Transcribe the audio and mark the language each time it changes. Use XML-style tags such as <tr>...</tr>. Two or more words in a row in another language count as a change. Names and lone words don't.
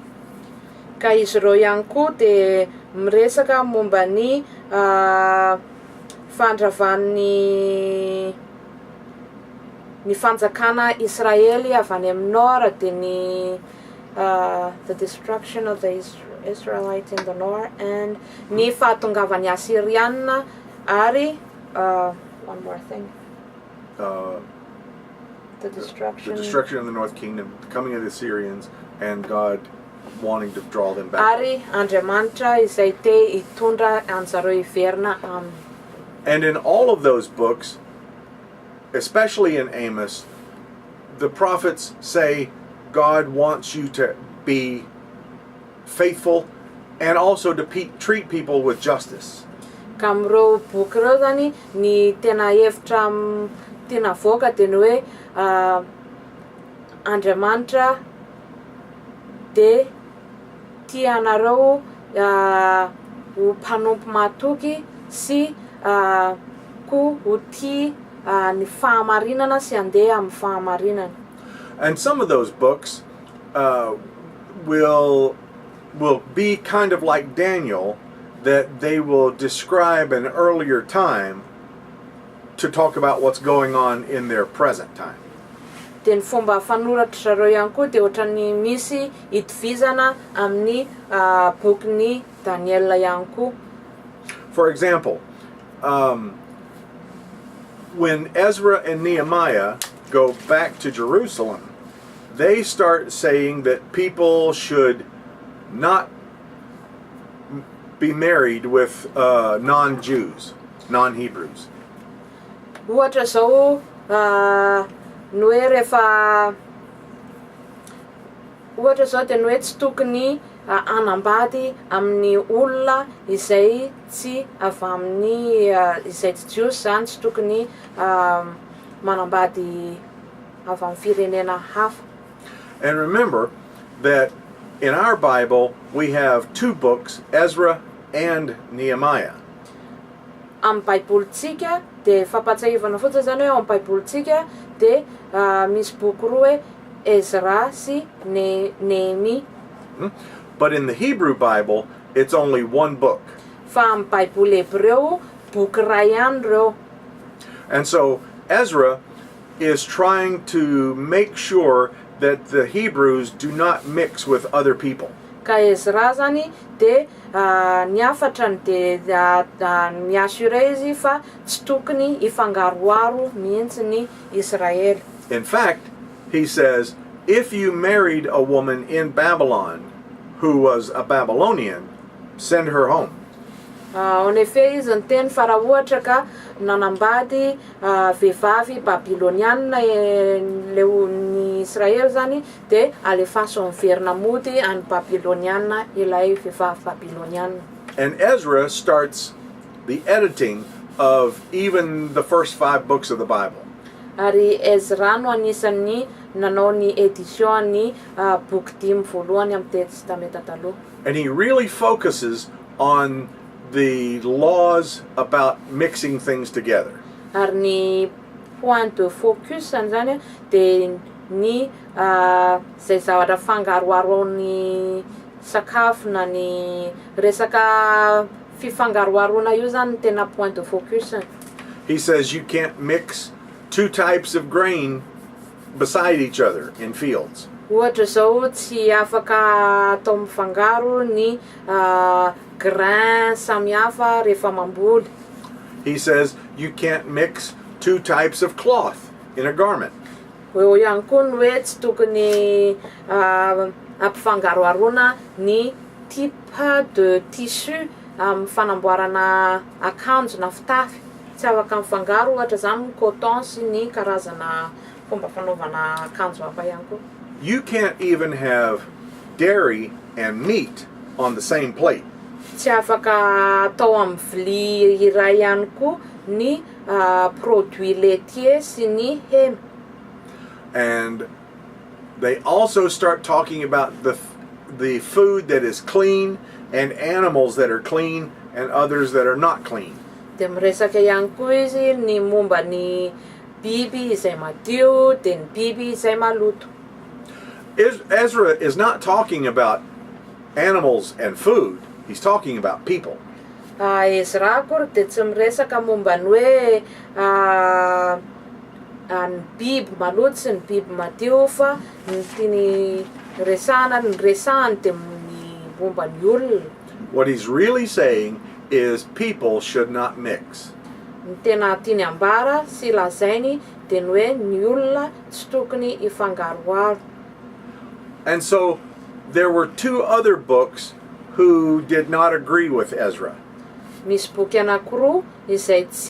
<mg>Ka izy ireo ihany koa dia miresaka momba ny fandravan'ny fanjakana Israely avy any amin'ny nord dia ny</mg> <en>the destruction of the Israelites in the north</en> <mg>and ny fahatongavan'ny Assyrianina ary</mg> <en>one more thing. The destruction of the north kingdom, the coming of the Assyrians, and God wanting to draw them back.</en> <mg>Ary Andriamanitra izay te hitondra anjareo hiverina aminy.</mg> <en>And in all of those books, especially in Amos, the prophets say God wants you to be faithful and also to treat people with justice.</en> <mg>Ka amin'ireo boky ireo zany ny tena hevitra tena voaka dia ny hoe Andriamanitra dia tia anareo ho mpanompo matoky sy koa ho tia ny fahamarinana sy handeha amin'ny fahamarinana.</mg> <en>And some of those books will be kind of like Daniel, that they will describe an earlier time to talk about what's going on in their present time.</en> <mg>Dia ny fomba fanoratra zareo ihany koa dia ohatran'ny misy itovizana amin'ny bokin'ny Daniel ihany koa.</mg> <en>For example, when Ezra and Nehemiah go back to Jerusalem, they start saying that people should not be married with non-Jews, non-Hebrews.</en> <mg>Ohatra zao ny hoe rehefa ohatra zao dia ny hoe tsy tokony anambady amin'ny olona izay tsy avy amin'ny izay tsy Jews zany, tsy tokony manambady avy amin'ny firenena hafa.</mg> <en>And remember that in our Bible we have two books, Ezra and Nehemiah.</en> <mg>Amin'ny Baibolitsika dia fampatsiahivana fotsiny zany hoe amin'ny Baibolitsika dia misy boky roa hoe Ezra sy Nehemi.</mg> <en>But in the Hebrew Bible, it's only one book.</en> <mg>Fa amin'ny Baiboly Hebreo boky iray ihany reo.</mg> <en>And so Ezra is trying to make sure that the Hebrews do not mix with other people.</en> <mg>Ka Ezra zany dia niafatrany dia miasure izy fa tsy tokony hifangaroaro mihitsy ny Israely.</mg> <en>In fact, he says, if you married a woman in Babylon who was a Babylonian, send her home.</en> <fr>En effet</fr> <mg>izy ny teny fa raha ohatra ka nanambady vehivavy babiloniana ny Israely zany de alefaso miverina mody any babiloniana ilay vehivavy babiloniana.</mg> <en>And Ezra starts the editing of even the first 5 books of the Bible.</en> <mg>Ary Ezra no anisan'ny nanao ny édition ny boky 5 voalohany amin'ny testamenta taloha.</mg> <en>And he really focuses on the laws about mixing things together.</en> <mg>Ary ny</mg> <fr>point de focus</fr> <mg>zany de ny zay zavatra fangaroaroan'ny sakafo na ny resaka fifangaroarona io zany tena</mg> <fr>point de focus.</fr> <en>He says you can't mix 2 types of grain beside each other in fields.</en> <mg>Ohatra zao tsy afaka atao mifangaro ny grain samihafa rehefa mamboly.</mg> <en>He says you can't mix 2 types of cloth in a garment.</en> <mg>Eo ihany koa ny hoe tsy tokony ampifangaroarona ny</mg> <fr>type de tissu</fr> <mg>amin'ny fanamboarana akanjo na fitafy. Tsy afaka mifangaro ohatra zany ny coton sy ny karazana fomba fanaovana akanjo hafa ihany koa.</mg> <en>You can't even have dairy and meat on the same plate.</en> <mg>Tsy afaka atao amin'ny vilia iray ihany koa ny</mg> <fr>produit laitier</fr> <mg>sy ny hena.</mg> <en>And they also start talking about the food that is clean and animals that are clean and others that are not clean.</en> <mg>De miresaka ihany koa izy ny momba ny biby izay madio de ny biby izay maloto.</mg> <en>Ezra is not talking about animals and food. He's talking about people.</en> <mg>Ezra koa de tsy miresaka momba ny hoe ny biby maloto sy ny biby madio fa ny tiany resahany de ny momba ny olona.</mg> <en>What he's really saying is people should not mix.</en> <mg>Ny tena tiany ambara sy lazainy de ny hoe ny olona tsy tokony ifangaroaro.</mg> <en>And so there were 2 other books who did not agree with Ezra.</en> <mg>Misy boky anankiroa izay tsy</mg>